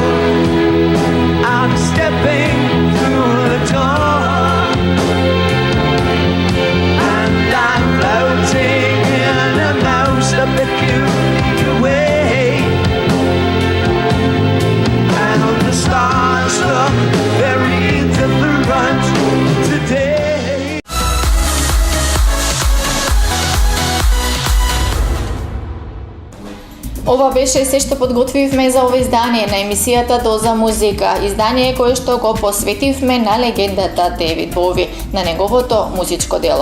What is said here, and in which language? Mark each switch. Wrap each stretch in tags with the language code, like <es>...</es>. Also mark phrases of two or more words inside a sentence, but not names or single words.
<en>I'm stepping through the door, and I'm floating in a most peculiar way, and the stars look very different today.</en> <mk>Ова беше се што подготвивме за ова издание на емисијата Доза Музика, издание кое што го посветивме на легендата Дейвид Боуи, на неговото музичко дело.</mk>